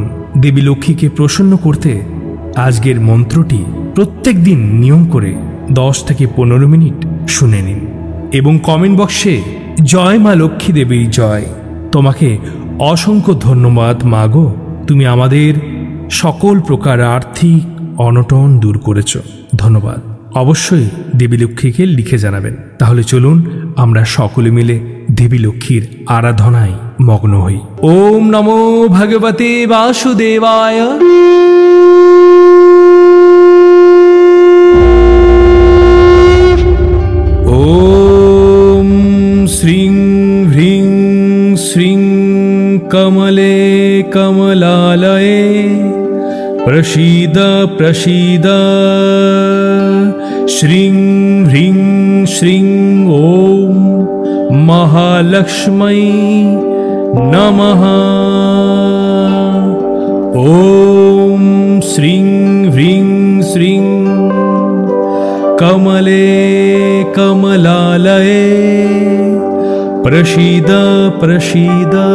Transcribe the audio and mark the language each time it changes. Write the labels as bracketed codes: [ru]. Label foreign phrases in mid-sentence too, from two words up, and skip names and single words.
[bn] দেবী লক্ষ্মীকে প্রসন্ন করতে আজকের মন্ত্রটি প্রত্যেক দিন নিয়ম করে 10 থেকে 15 মিনিট শুনে নিন এবং কমেন্ট বক্সে জয় মা লক্ষ্মী দেবী জয়, তোমাকে অসংখ্য ধন্যবাদ মাগো, তুমি আমাদের সকল প্রকার আর্থিক অনটন দূর করেছ, ধন্যবাদ। অবশ্যই দেবী লক্ষ্মীকে লিখে জানাবেন। তাহলে চলুন আমরা সকলে মিলে দেবী লক্ষ্মীর আরাধনায় মগ্ন হই। [sa] ওম নমো ভগবতে বাসুদেবায়। ওম শ্রীং হ্রিং শ্রীং কমলে কমলালয়ে প্রসীদ প্রসীদ। শ্রীং হ্রিং শ্রীং ওম महालक्ष्मै नमः। ओम श्रीं ह्रीं श्रीं कमले कमलालये प्रसीद प्रसीद।